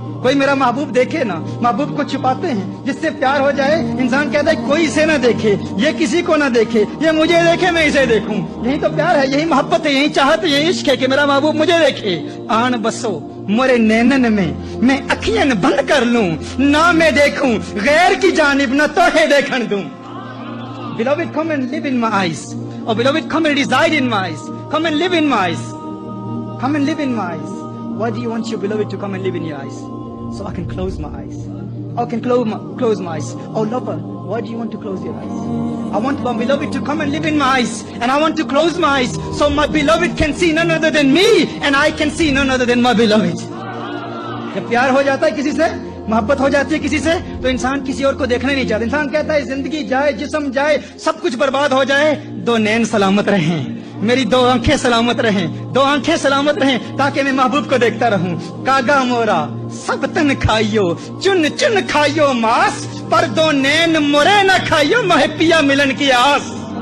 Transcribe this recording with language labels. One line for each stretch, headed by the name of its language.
Urdu: کوئی میرا محبوب دیکھے نا، محبوب کو چھپاتے ہیں۔ جس سے پیار ہو جائے انسان کہتا ہے کوئی اسے نہ دیکھے، یہ کسی کو نہ دیکھے، یہ مجھے دیکھے میں اسے دیکھوں۔ یہی تو پیار ہے، یہی محبت ہے، یہی چاہت ہے، یہی عشق ہے کہ میرا محبوب مجھے دیکھے۔ آن بسو مورے نینن میں اکھیاں بند کر لوں، نہ میں دیکھوں غیر کی جانب، نہ توہے دیکھن دوں۔
English: Beloved, come and live in my eyes. Oh beloved, come and reside in my eyes. Come and live in my eyes. Come and live in my eyes. Why do you want your beloved to come and live in your eyes? So I can close my eyes. I can close my eyes. Oh lover, why do you want to close your eyes? I want my beloved to come and live in my eyes, and I want to close my eyes so my beloved can see none other than me, and I can see none other than my beloved.
Urdu: جب پیار ہو جاتا ہے کسی سے، محبت ہو جاتی ہے کسی سے، تو انسان کسی اور کو دیکھنا نہیں چاہتا۔ انسان کہتا ہے زندگی جائے، جسم جائے، سب کچھ برباد ہو جائے، دو نین سلامت رہیں، میری دو آنکھیں سلامت رہیں، دو آنکھیں سلامت رہیں، تاکہ میں محبوب کو دیکھتا رہوں۔ کاگا مورا سب تن کھائیو، چن چن کھائیو ماس، پر دو نین مورے نہ کھائیو، مہ پیا ملن کی آس،